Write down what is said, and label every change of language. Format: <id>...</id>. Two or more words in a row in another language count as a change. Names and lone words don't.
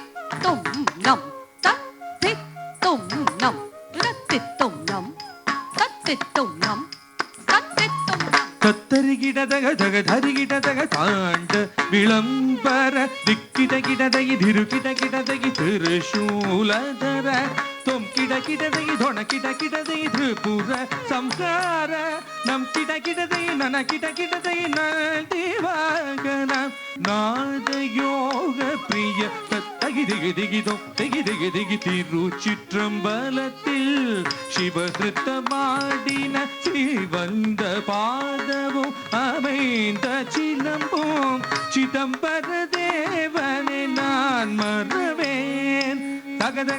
<sa>Tum Nam Tat Tit Tum Nam Rat Tit Tum Nam Tat Tit Tum Nam Tat Tit Tum Nam ತತ್ತರಿಗಿಡದಗ ಧರಿಗಿಡದಗ ತಾಂಡ ವಿಳಂಬರ ದಿಕ್ಕಿಟಗಿಡದಗಿ ಧಿರುಕಿಟಗಿಡದಗಿ ತ್ರಿಶೂಲಧರ ತೊಂಕಿಡಕಿಡದಗಿ ಧೊಣಕಿಟಕಿಡದಗಿ ತ್ರಿಪುರ ಸಂಹಾರ ನಮ್ ಕಿಟಕಿಡದಗಿ ನನ ಕಿಟಕಿಡದಗಿ ನದಿವಾಗನ ನಾದ ಯೋಗ ಪ್ರಿಯ</sa> <ta>தகிதிகி திருச்சிற்றம்பலத்தில் சிவகிருத்தமாடின சிவந்த பாதவும் அமைந்த சிலம்பும் சிதம்பர தேவனை நான் மறவேன் தகதக</ta>